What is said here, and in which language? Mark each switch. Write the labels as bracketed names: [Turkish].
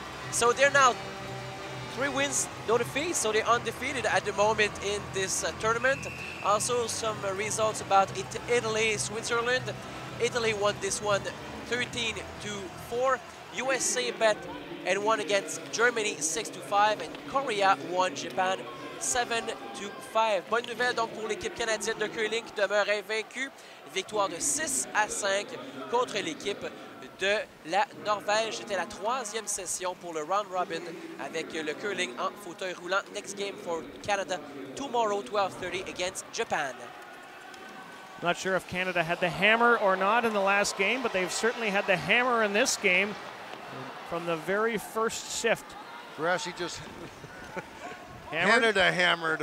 [English] So they're now 3 wins, no defeats, so they're undefeated at the moment in this tournament. Also some results about Italy, Switzerland. Italy won this one 13-4. USA bet and won against Germany 6-5, and Korea won Japan 7-5. [French] Bonne nouvelle donc pour l'équipe canadienne de curling qui demeure invaincue. Victoire de 6-5 contre l'équipe de la Norvège. C'était la 3e session pour le round robin avec le curling en fauteuil roulant. [English] Next game for Canada tomorrow 12:30 against Japan. Not sure if Canada had the hammer or not in the last game, but they've certainly had the hammer in this game from the very first shift. Grassi just Canada hammered.